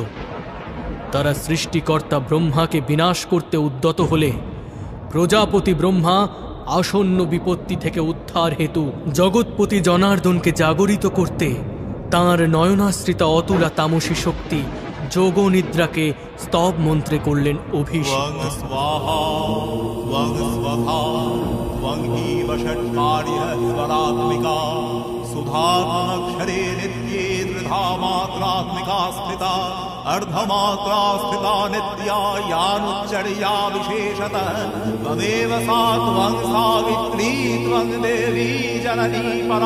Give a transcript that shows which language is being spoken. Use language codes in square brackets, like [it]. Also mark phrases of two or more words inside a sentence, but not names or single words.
[bn] তারা সৃষ্টিকর্তা ব্রহ্মাকে বিনাশ করতে উদ্যত হলে প্রজাপতি ব্রহ্মা আসন্ন বিপত্তি থেকে উদ্ধার হেতু জগৎপতি জনার্দনকে জাগরিত করতে তাঁর নয়নাশ্রিতা অতুলা তামসী শক্তি যোগ নিদ্রাকে স্তব মন্ত্রে করলেন অভিষিক্ত। [sa] स्वाहा त्वं स्वधा त्वं हीव षट्कार्यः स्वरात्मिका सुधात्मक्षरे नित्ये त्रिधा मात्रात्मिका स्थिता अर्धमात्रा स्थिता नित्या यानुच्चर्या विशेषतः त्वमेव सा त्वं सावित्री त्वं देवी जननी परा